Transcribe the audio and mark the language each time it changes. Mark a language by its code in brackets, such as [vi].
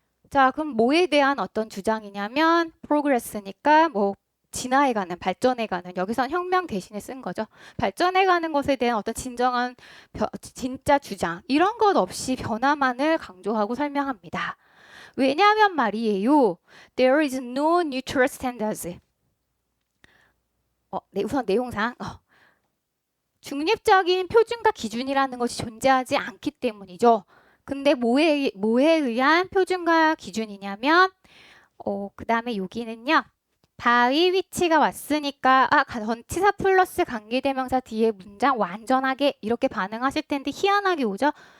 [ko] 자, 그럼 뭐에 대한 어떤 주장이냐면 progress니까 뭐 진화해가는, 발전해가는, 여기선 혁명 대신에 쓴 거죠. 발전해가는 것에 대한 어떤 진짜 주장, 이런 것 없이 변화만을 강조하고 설명합니다. 왜냐하면 말이에요, [en] there is no neutral standards. [ko] 우선 내용상 중립적인 표준과 기준이라는 것이 존재하지 않기 때문이죠. 근데 뭐에 의한 표준과 기준이냐면 그 다음에 여기는요, 바위 위치가 왔으니까 전치사 플러스 관계대명사 뒤에 문장 완전하게 이렇게 반응하실 텐데 희한하게 오죠.